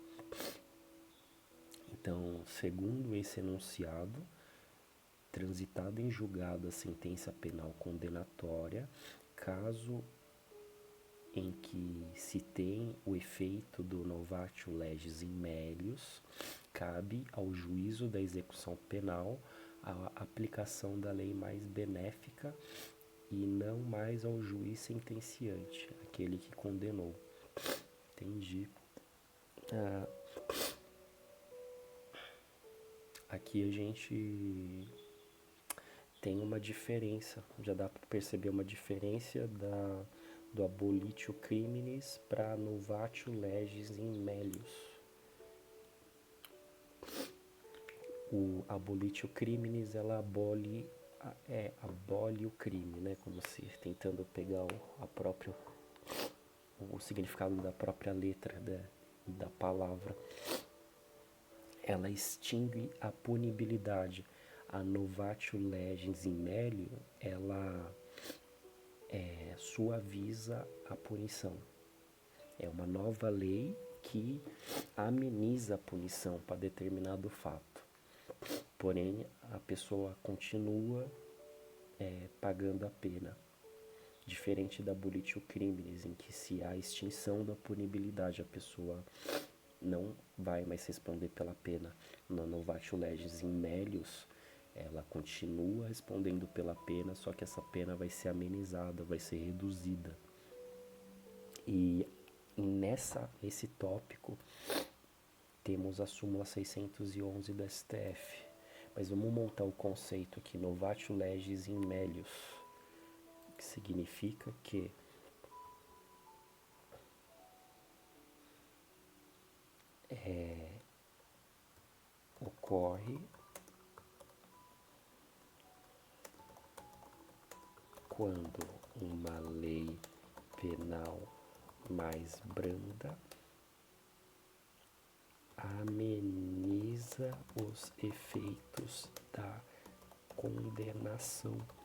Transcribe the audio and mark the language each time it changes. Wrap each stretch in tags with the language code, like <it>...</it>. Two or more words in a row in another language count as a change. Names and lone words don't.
<pt>Então, segundo esse enunciado, transitada em julgado a sentença penal condenatória, caso em que se tem o efeito do</pt> <la>novatio legis in melius,</la> <pt>cabe ao juízo da execução penal a aplicação da lei mais benéfica e não mais ao juiz sentenciante, aquele que condenou. Entendi. Aqui a gente tem uma diferença, já dá para perceber uma diferença do</pt> <la>abolitio criminis</la> <pt>para</pt> <la>novatio legis in melius. O abolitio criminis,</la> <pt>ela abole o crime, né? Como se tentando pegar o significado da própria letra da palavra. Ela extingue a punibilidade.</pt> <la>A novatio legis in melius,</la> <pt>ela suaviza a punição. É uma nova lei que ameniza a punição para determinado fato. Porém, a pessoa continua pagando a pena. Diferente da</pt> <la>abolitio criminis,</la> <pt>em que se há extinção da punibilidade, a pessoa não vai mais responder pela pena.</pt> <la>Na novatio legis in melius,</la> <pt>ela continua respondendo pela pena, só que essa pena vai ser amenizada, vai ser reduzida. E nesse tópico temos a súmula 611 do STF. Mas vamos montar o conceito aqui,</pt> <la>novatio legis in melius.</la> <pt>que significa que ocorre quando uma lei penal mais branda ameniza os efeitos da condenação.</pt>